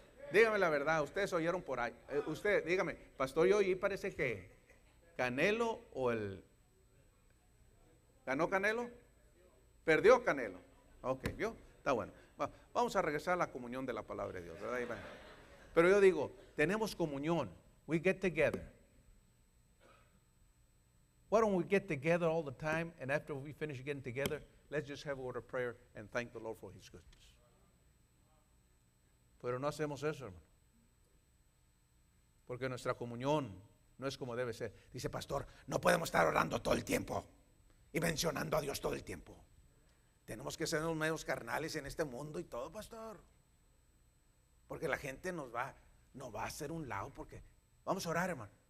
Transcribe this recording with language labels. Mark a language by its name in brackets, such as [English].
[Spanish] Dígame la verdad, ustedes oyeron por ahí. Usted, dígame, pastor, yo oí, parece que Canelo o el... ¿Ganó Canelo? ¿Perdió Canelo? Ok, ¿vio? Está bueno. Vamos a regresar a la comunión de la palabra de Dios, ¿verdad? Pero yo digo, tenemos comunión. [English] We get together. Why don't we get together all the time, and after we finish getting together, let's just have a word of prayer and thank the Lord for His goodness. [Spanish] Pero no hacemos eso, hermano. Porque nuestra comunión no es como debe ser. Dice, pastor, no podemos estar orando todo el tiempo y mencionando a Dios todo el tiempo. Tenemos que ser unos medios carnales en este mundo y todo, pastor. Porque la gente nos va a hacer un lado porque vamos a orar, hermano.